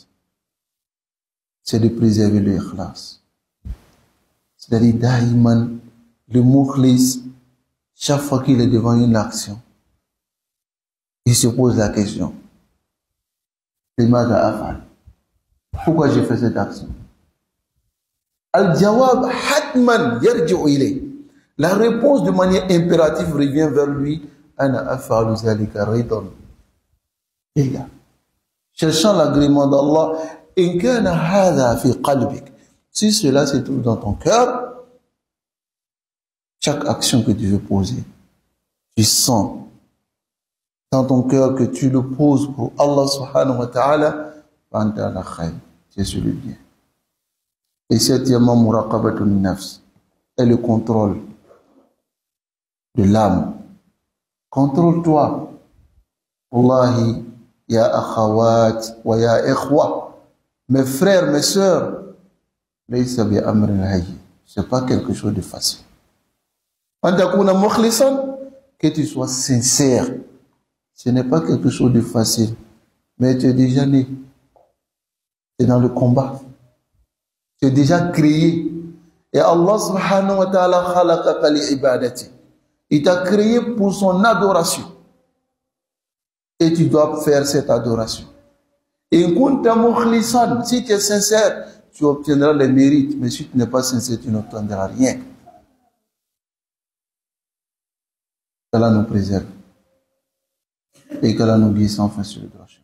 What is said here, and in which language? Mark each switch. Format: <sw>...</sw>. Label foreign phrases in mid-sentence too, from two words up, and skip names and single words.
<fr>C'est de préserver le ikhlas. C'est-à-dire, daïman, le mukhlis, chaque fois qu'il est devant une action, il se pose la question. Pourquoi j'ai fait cette action?</fr> <ar>الجواب حتما يرجع إليه.</ar> <fr>La réponse de manière impérative revient vers lui.</fr> <ar>أنا أفعل ذلك رضا.</ar> <fr>Cherchant l'agrément d'Allah,</fr> <ar>إن كان هذا في قلبك.</ar> <fr>Si cela se trouve dans ton cœur, chaque action que tu veux poser, tu sens dans ton cœur que tu le poses pour Allah</fr> <ar>سبحانه وتعالى,</ar> <fr>tu es sur le bien. Et septièmement,</fr> <ar>مراقبة النفس,</ar> <fr>est le contrôle de l'âme. Contrôle-toi.</fr> <ar>والله يا أخوات ويا إخوة,</ar> <fr>mes frères, mes sœurs, c'est pas quelque chose de facile. Que tu sois sincère, ce n'est pas quelque chose de facile, mais tu es déjà né, tu es dans le combat, tu es déjà créé. Et Allah</fr> <ar>سبحانه وتعالى خلقك لعبادتي.</ar> <fr>Il t'a créé pour son adoration. Et tu dois faire cette adoration. Et si tu es sincère, tu obtiendras les mérites. Mais si tu n'es pas sincère, tu n'obtiendras rien. qu'Allah nous préserve et qu'Allah nous guide sans fin sur le droit chemin.</fr>